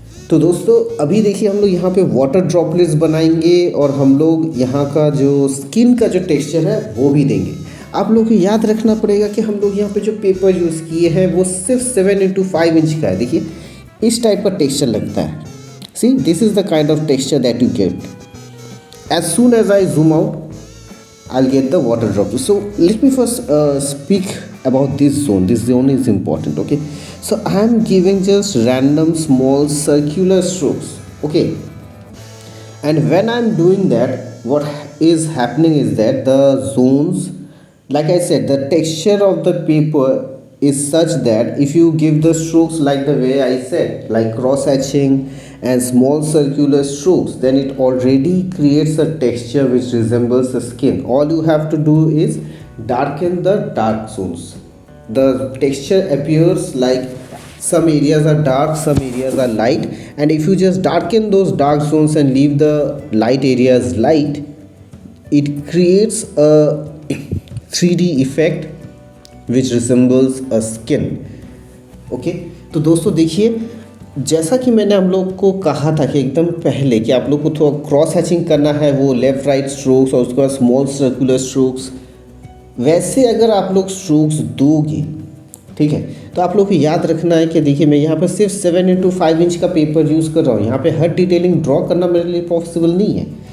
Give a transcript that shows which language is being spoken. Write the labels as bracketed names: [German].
[Hindi] तो दोस्तों अभी देखिए हम लोग यहाँ पे वाटर ड्रॉपलेट्स बनाएंगे और हम लोग यहाँ का जो स्किन का जो टेक्सचर है वो भी देंगे। आप लोगों को याद रखना पड़ेगा कि हम लोग यहाँ पे जो पेपर यूज़ किए हैं वो सिर्फ 7x5 इंच का है। देखिए इस टाइप का टेक्सचर लगता है। [English] See this is the kind of texture that you get as soon as I zoom out. I'll get the water drop. So let me first speak about this zone. This zone is important. Okay, so I am giving just random small circular strokes. Okay, and when I'm doing that, what is happening is that the zones, like I said, the texture of the paper is such that if you give the strokes like the way I said, like cross hatching and small circular strokes, then it already creates a texture which resembles the skin. All you have to do is darken the dark zones. The texture appears like some areas are dark, some areas are light, and if you just darken those dark zones and leave the light areas light, it creates a 3D effect which resembles a skin. [Hindi] Okay, तो दोस्तों देखिए जैसा कि मैंने हम लोग को कहा था कि एकदम पहले कि आप लोग को थोड़ा क्रॉस हैचिंग करना है, वो लेफ़्ट राइट स्ट्रोक्स और उसके बाद स्मॉल सर्कुलर स्ट्रोक्स, वैसे अगर आप लोग स्ट्रोक्स दोगे, ठीक है, तो आप लोग को याद रखना है कि देखिए मैं यहाँ पर सिर्फ 7x5 इंच का पेपर यूज़ कर रहा हूँ। यहाँ पे हर डिटेलिंग ड्रॉ करना मेरे लिए पॉसिबल नहीं है।